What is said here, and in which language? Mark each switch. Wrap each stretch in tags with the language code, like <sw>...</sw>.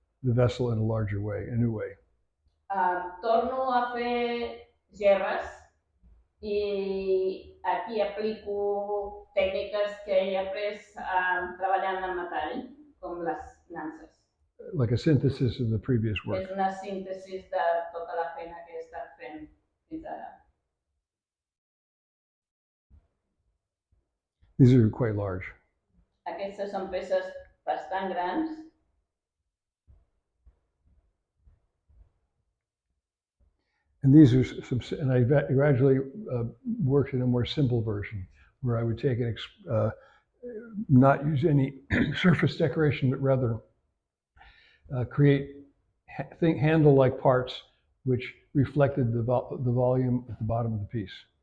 <en>the vessel in a larger way, a new way.</en> <ca>Torno a fer gerres i aquí aplico tècniques que he après treballant el metall, com les nanses.</ca> <en>Like a synthesis of the previous work.</en> <ca>És una síntesi de tota la feina que he estat fent fins ara.</ca> <en>These are quite large.</en> <ca>Aquestes són peces bastant grans.</ca> <en>And these are and I gradually worked in a more simple version where I would take not use any surface decoration, but rather create handle-like parts which reflected the volume at the bottom of the piece.</en>